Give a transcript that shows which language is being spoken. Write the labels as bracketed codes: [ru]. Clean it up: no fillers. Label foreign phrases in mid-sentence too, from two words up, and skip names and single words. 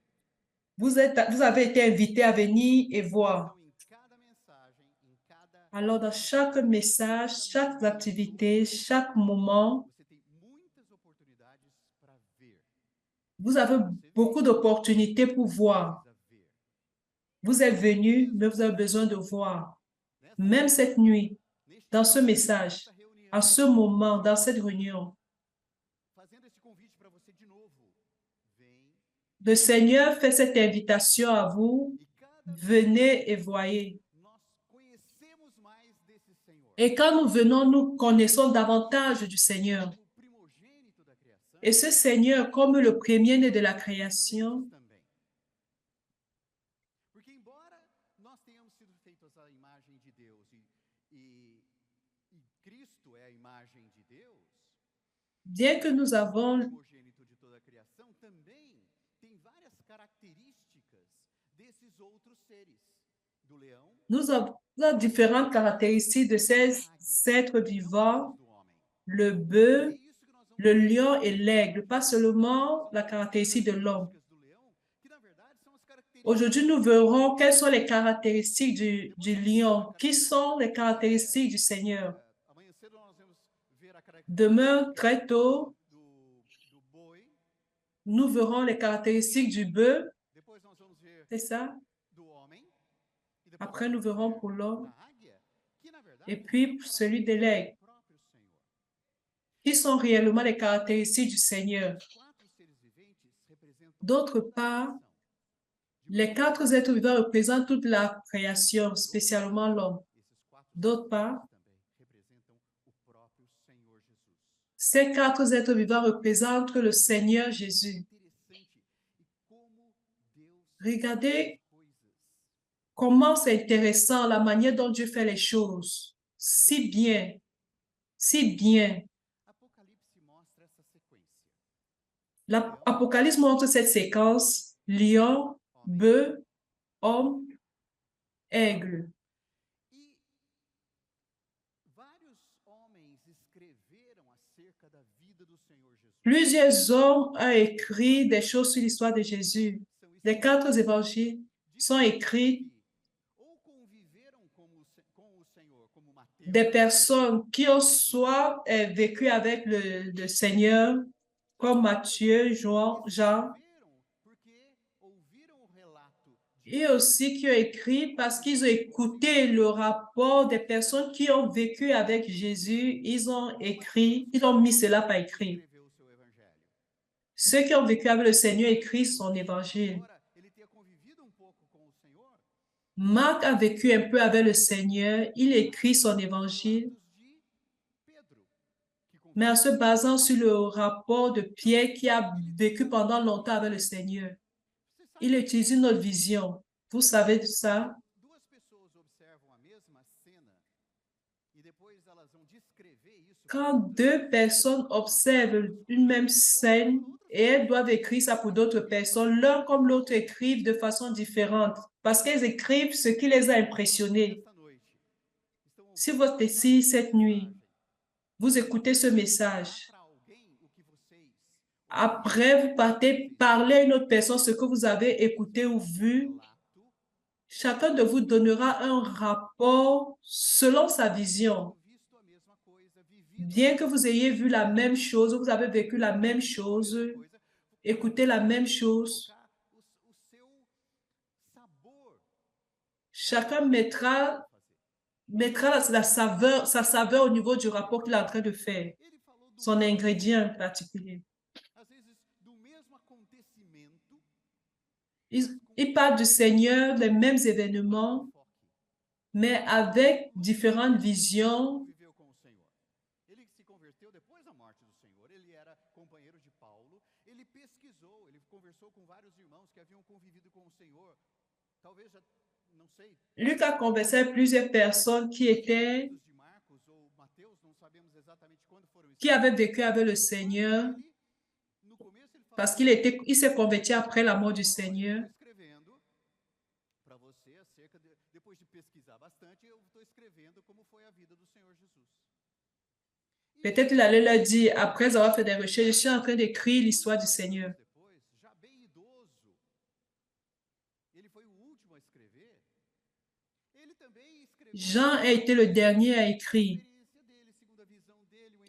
[fr] Vous avez été invité à venir et voir. [pt] Então, em cada mensagem, em cada [fr] Alors, dans chaque message, chaque activité, chaque moment, [pt] você tem muitas oportunidades para ver. [fr] vous avez beaucoup d'opportunités pour voir. [pt] Precisa ver. [fr] Vous êtes venu, mais vous avez besoin de voir. [pt] Nessa, [fr] Même cette nuit, [pt] neste [fr] dans ce [pt] momento, [fr] message, [pt] nessa reunião, [fr] en ce moment, dans cette réunion, [pt] fazendo esse convite para você de novo. Vem [fr] le Seigneur fait cette invitation à vous. [pt] e cada [fr] Venez et voyez. [pt] nós conhecemos mais desse Senhor. [fr] Et quand nous venons, nous connaissons davantage du Seigneur. [pt] O primogênito da criação. [fr] Et ce Seigneur, comme le premier-né de la création, [pt] Também. Porque embora nós tenhamos sido feitos à imagem de Deus e Cristo é a imagem de Deus, [fr] bien que nous [pt] o [fr] avons, [pt] primogênito de toda a criação também tem várias características desses outros seres, do leão, [fr] nous avons différentes caractéristiques de ces êtres vivants, [pt] do homem. [fr] le [pt] É [fr] bœuf, [pt] isso que nós vamos [fr] le lion et l'aigle, pas seulement la caractéristique de l'homme. [pt] do leão, que na verdade são as características. [fr] Aujourd'hui, nous verrons quelles sont les caractéristiques du lion, qui sont les caractéristiques du Seigneur. [pt] Amanhã cedo nós vamos ver a [fr] Demain, très tôt, [pt] do boi, [fr] nous verrons les caractéristiques du bœuf, [pt] depois nós vamos ver [fr] c'est ça? [pt] do homem, e depois [fr] Après, nous verrons pour l'homme, [pt] da águia, que na verdade [fr] et puis celui de l'aigle. [pt] próprio Senhor. [fr] Qui sont réellement les caractéristiques du Seigneur. [pt] Quatro seres viventes representam [fr] D'autre [pt] toda a [fr] part, [pt] criação. [fr] les quatre êtres vivants représentent toute la création, spécialement l'homme. [pt] Esses quatro [fr] D'autre part, [pt] também representam o próprio Senhor Jesus. [fr] ces quatre êtres vivants représentent le Seigneur Jésus. [pt] Interessante e como Deus [fr] Regardez [pt] coisas. [fr] comment c'est intéressant la manière dont Dieu fait les choses. Si bien, si bien. [pt] Apocalipse mostra essa sequência. [fr] L'Apocalypse montre cette séquence, lion, bœuf, homme, aigle. [pt] E vários homens escreveram acerca da vida do Senhor Jesus. [fr] Plusieurs hommes ont écrit des choses sur l'histoire de Jésus. [pt] São [fr] Les quatre évangiles sont écrits [pt] ou conviveram com o Senhor, como Mateus, [fr] des personnes qui ont soit vécu avec le Seigneur, comme Matthieu, Jean, [pt] escreveram porque ouviram o relato de [fr] et aussi qui ont écrit parce qu'ils ont écouté le rapport des personnes qui ont vécu avec Jésus. Ils ont écrit, ils ont mis cela par écrit. [pt] escrever o seu evangelho. [fr] Ceux qui ont vécu avec le Seigneur écrivent son évangile. [pt] Embora ele tenha convivido um pouco com o Senhor, [fr] Marc a vécu un peu avec le Seigneur, il écrit son évangile, [pt] relatos de Pedro, que conviveu [fr] mais en se basant sur le rapport de Pierre qui a vécu pendant longtemps avec le Seigneur. [pt] Você sabe [fr] Il utilise une autre vision. Vous savez de ça? [pt] duas pessoas observam a mesma cena e depois elas vão descrever isso [fr] Quand deux personnes observent une même scène et elles doivent écrire ça pour d'autres personnes, l'un comme l'autre écrivent de façon différente parce qu'ils écrivent ce qui les a impressionnés. [pt] Esta noite, estão [fr] Si [pt] ouvindo [fr] vous êtes [pt] essa [fr] ici cette nuit, [pt] mensagem, [fr] vous écoutez ce [pt] falar [fr] message. [pt] para alguém o que vocês ouviram, [fr] Après, vous [pt] o que [fr] partez [pt] vocês [fr] parler à une autre [pt] viram. [fr] personne ce que vous avez écouté ou vu. [pt] Relato [fr] Chacun de vous donnera un rapport selon sa vision. [pt] tenho visto a mesma coisa, vivido a [fr] Bien que [pt] mesma [fr] vous [pt] coisa, [fr] ayez vu la même [pt] experimentado [fr] chose, vous avez vécu la même [pt] a [fr] chose, [pt] mesma coisa, [fr] écouté la [pt] cada [fr] même [pt] um vai [fr] chose, [pt] colocar o seu sabor [fr] chacun [pt] naquilo que ele está [fr] mettra sa saveur au niveau du rapport qu'il est en train de faire, [pt] Ele falou do [fr] son [pt] mesmo, [fr] ingrédient particulier. [pt] às vezes do mesmo acontecimento, [fr] Il parle du Seigneur, les mêmes événements, [pt] enfoque. [fr] mais avec [pt] Lucas [fr] différentes [pt] não [fr] visions. [pt] conviveu com o Senhor. Ele se converteu depois da morte do Senhor. Ele era companheiro de Paulo. Ele pesquisou, ele conversou com vários irmãos que haviam convivido com o Senhor. Talvez já, não sei, [fr] Luc a conversé avec plusieurs personnes [pt] escritos de Marcos ou Mateus, não sabemos exatamente quando foram [fr] qui avaient [pt] escritos. [fr] vécu avec le [pt] Mas [fr] Seigneur, [pt] ele, no começo, ele [fr] parce [pt] falou, [fr] il s'est converti après la mort du [pt] olha, eu [fr] Seigneur. [pt] estou escrevendo para você acerca de, depois de pesquisar bastante, eu estou escrevendo como foi a vida do Senhor Jesus. [fr] Peut-être il allait leur dire, après avoir fait des recherches, je suis en train d'écrire l'histoire du Seigneur. [pt] Depois, já bem idoso, ele foi o último a escrever. Ele também escreveu [fr] Jean a été le dernier à [pt] a [fr] écrire. [pt] experiência dele, segundo a visão dele, o